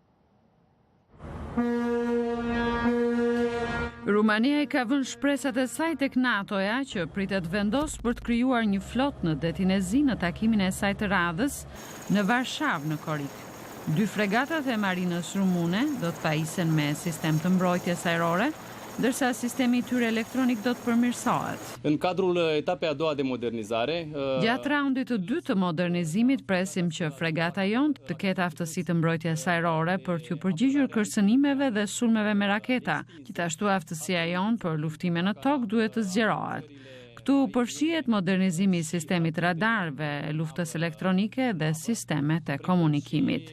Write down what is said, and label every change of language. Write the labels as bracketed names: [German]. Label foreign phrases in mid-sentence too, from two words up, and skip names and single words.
[Albanian] Rumania i ka vënë shpresat e saj tek NATO-ja që pritet vendos për të krijuar një flotë në detin e Zi në takimin e saj të radhës në Varshavë në Korik. 2 fregatat e marinës rumune do të pajisen me sistem të mbrojtjes ajrore, ndërsa sistemi i tyre elektronik do të përmirësohet. [Romanian] În cadrul etapei a doua de modernizare, [Albanian] gjatë raundit të dytë të modernizimit presim që fregata jonë të ketë aftësi të mbrojtjes ajrore për t'ju përgjigjur kërcënimeve dhe sulmeve me raketa. Gjithashtu aftësia jonë për luftime në tokë duhet të zgjerohet. Këtu përfshihet modernizimi i sistemit radarëve, luftës elektronike dhe sistemet e komunikimit.